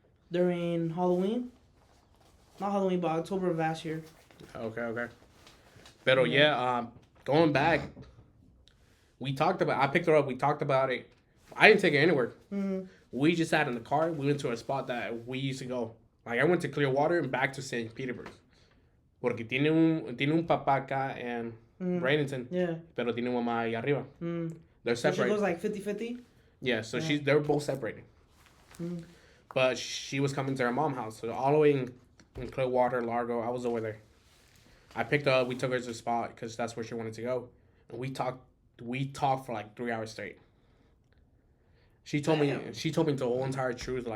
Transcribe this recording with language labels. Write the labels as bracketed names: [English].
[English] During Halloween. Not Halloween, but October of last year. Okay. Pero going back, I picked her up, we talked about it. I didn't take her anywhere. Mm-hmm. We just sat in the car. We went to a spot that we used to go. Like, I went to Clearwater and back to St. Petersburg. [Spanish] Porque tiene un papá acá en Bradenton. [English] Yeah. [Spanish] Pero tiene una mamá allá arriba. [English] They're separated. So she goes like 50-50? Yeah, so they're both separated. But she was coming to her mom's house. So all the way in Clearwater, Largo, I was over there. I picked her up. We took her to the spot because that's where she wanted to go. And we talked for like 3 hours straight. She told me the whole entire truth.